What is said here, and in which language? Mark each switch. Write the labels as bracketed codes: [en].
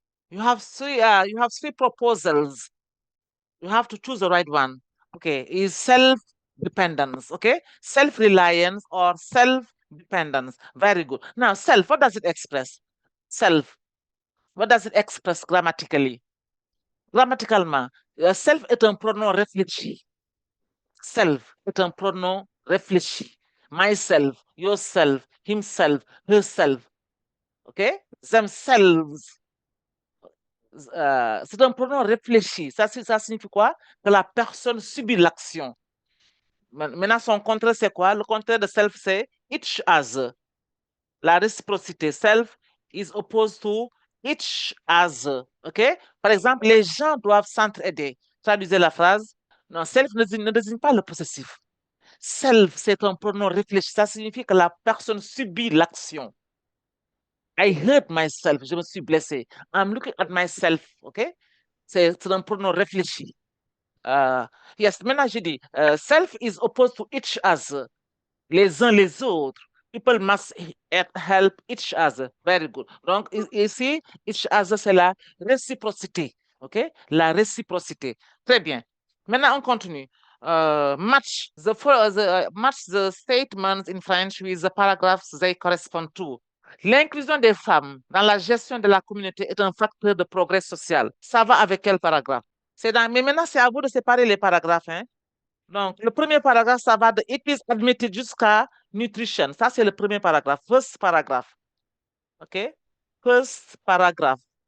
[en] You have three proposals. You have to choose the right one. Okay, is self-dependence, okay? Self-reliance or self-dependence. Very good. Now, self, what does it express? Self, what does it express grammatically? [fr] Grammaticalement, self est un pronom réfléchi. Self est un pronom réfléchi. [en] Myself, yourself, himself, herself. Okay? Themselves. [fr] C'est un pronom réfléchi. Ça signifie quoi? Que la personne subit l'action. Maintenant, son contraire, c'est quoi? Le contraire de self, c'est each other. La réciprocité. [en] Self is opposed to each other. OK? [fr] Par exemple, les gens doivent s'entraider. Traduisez la phrase. Non, self ne désigne pas le possessif. Self, c'est un pronom réfléchi. Ça signifie que la personne subit l'action. [en] I hurt myself. [fr] Je me suis blessé. [en] I'm looking at myself. OK? [fr] C'est un pronom réfléchi. [en] Yes, [fr] maintenant j'ai dit, [en] self is opposed to each other. [fr] Les uns les autres. [en] People must help each other. Very good. [fr] Donc, ici, each other, c'est la réciprocité. OK? La réciprocité. Très bien. Maintenant, on continue. [en] Match the statements in French with the paragraphs they correspond to. [fr] L'inclusion des femmes dans la gestion de la communauté est un facteur de progrès social. Ça va avec quel paragraphe? Mais maintenant, c'est à vous de séparer les paragraphes. Hein? Donc, le premier paragraphe, ça va de [en] it is admitted [fr] jusqu'à nutrition. Ça, c'est le premier paragraphe. [en] First paragraph. OK? First paragraph.